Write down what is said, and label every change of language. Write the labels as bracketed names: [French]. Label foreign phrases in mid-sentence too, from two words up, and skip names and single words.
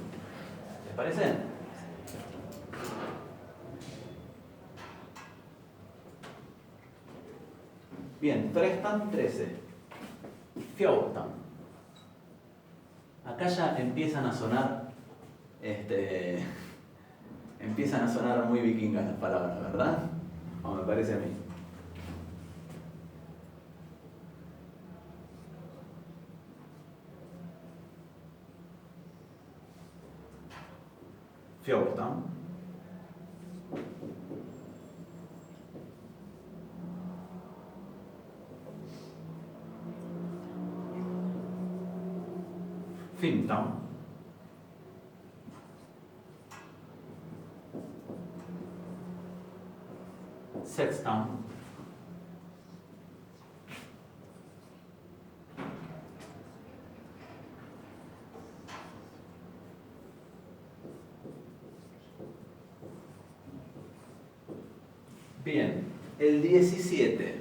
[Spanish] ¿Les parece? Bien, 13. 14. Acá ya empiezan a sonar muy vikingas las palabras, ¿verdad? O me parece a mí. Fjorton. Fimton. Sexton. Bien, el 17.